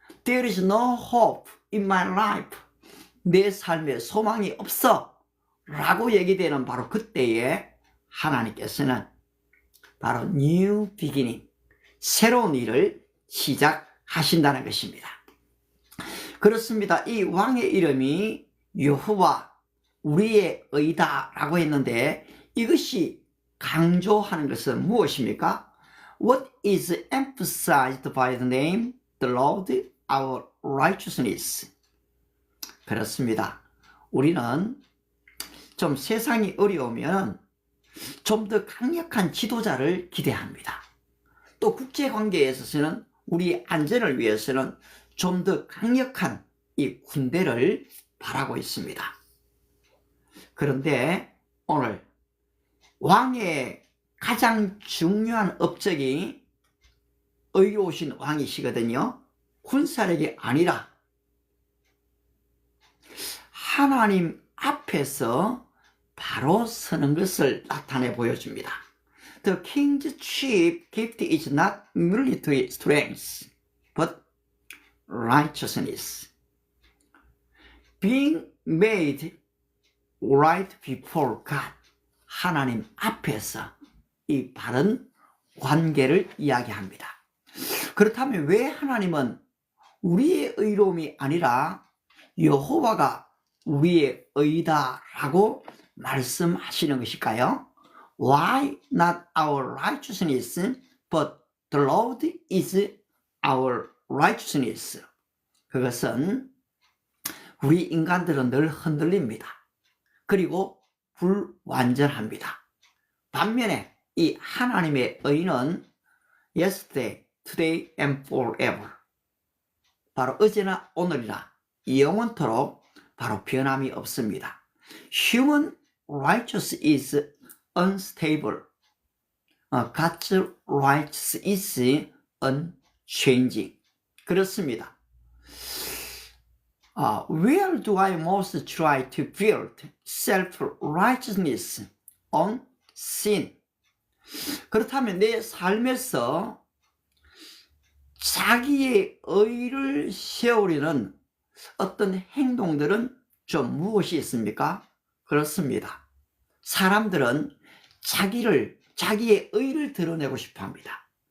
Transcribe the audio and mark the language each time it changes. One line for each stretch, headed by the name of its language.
English: There is no hope in my life.
Korean: 내 삶에 소망이 없어. 라고 얘기되는 바로 그때에 하나님께서는 바로
English: new beginning,
Korean: 새로운 일을 시작하신다는 것입니다. 그렇습니다. 이 왕의 이름이 여호와, 우리의 의다 라고 했는데 이것이 강조하는 것은 무엇입니까?
English: What is emphasized by the name, the Lord, our righteousness?
Korean: 그렇습니다. 우리는 좀 세상이 어려우면 좀 더 강력한 지도자를 기대합니다. 또 국제관계에 있어서는 우리 안전을 위해서는 좀 더 강력한 이 군대를 바라고 있습니다. 그런데 오늘 왕의 가장 중요한 업적이 의로우신 왕이시거든요. 군사력이 아니라 하나님 앞에서 바로 서는 것을 나타내 보여줍니다.
English: The king's chief gift is not military strength, but righteousness. Being made right before God.
Korean: 하나님 앞에서 이 바른 관계를 이야기합니다. 그렇다면 왜 하나님은 우리의 의로움이 아니라 여호와가 우리의 의다라고 말씀하시는 것일까요?
English: Why not our righteousness but The Lord is our righteousness.
Korean: 그것은 우리 인간들은 늘 흔들립니다. 그리고 불완전합니다. 반면에 이 하나님의 의는
English: yesterday, today and forever.
Korean: 바로 어제나 오늘이나 영원토록 바로 변함이 없습니다.
English: Human righteousness is unstable. God's righteousness is unchanging.
Korean: 그렇습니다.
English: Where do I most try to build self-righteousness on sin?
Korean: 그렇다면 내 삶에서 자기의 의를 세우려는 어떤 행동들은 좀 무엇이 있습니까? 그렇습니다. 사람들은 자기의 의를 드러내고 싶어 합니다.